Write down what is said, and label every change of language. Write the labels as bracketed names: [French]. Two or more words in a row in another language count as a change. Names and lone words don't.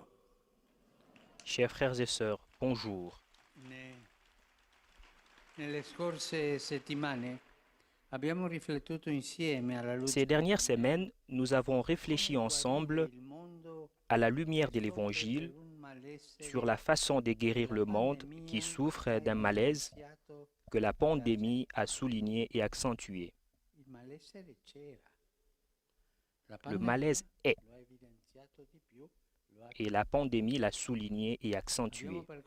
[French] Chers frères et sœurs, bonjour. [Italian] Nelle scorse settimane abbiamo riflettuto insieme alla luce [French] Ces dernières semaines, nous avons réfléchi ensemble, à la lumière de l'Évangile, sur la façon de guérir le monde qui souffre d'un malaise que la pandémie a souligné et accentué. Le malaise est, et la pandémie l'a souligné et accentué.